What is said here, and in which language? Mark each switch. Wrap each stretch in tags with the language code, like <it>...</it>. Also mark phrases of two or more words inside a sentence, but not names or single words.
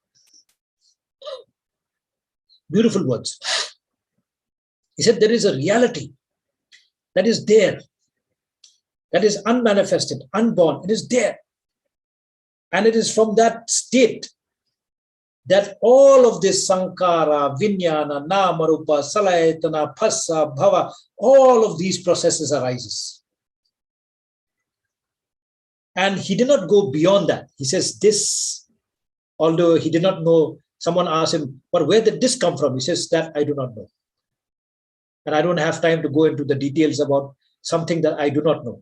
<en>Beautiful words. He said there is a reality that is there, that is unmanifested, unborn. It is there. And it is from that state that all of this</en> <pi>sankara, vijnana, namarupa, salayatana, phassa, bhava,</pi> <en>all of these processes arises. And he did not go beyond that. He says this, although he did not know, someone asked him, but where did this come from? He says, that I do not know. And I don't have time to go into the details about something that I do not know.</en>